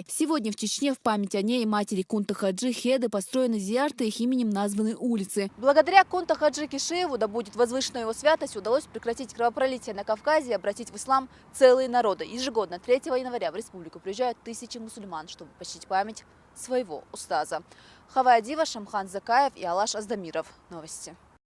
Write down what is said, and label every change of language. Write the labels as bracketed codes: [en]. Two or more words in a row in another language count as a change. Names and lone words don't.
[ru] Сегодня в Чечне в память о ней и матери Кунта Хаджи Хеды построены зиярты, их именем названы улицы. Благодаря Кунта Хаджи Кишиеву, да будет возвышена его святость, удалось прекратить кровопролитие на Кавказе и обратить в ислам целые народы. Ежегодно 3 января в республику приезжают тысячи мусульман, чтобы почтить память своего устаза. Хавая Дива, Шамхан Закаев и Алаш Аздамиров. Новости.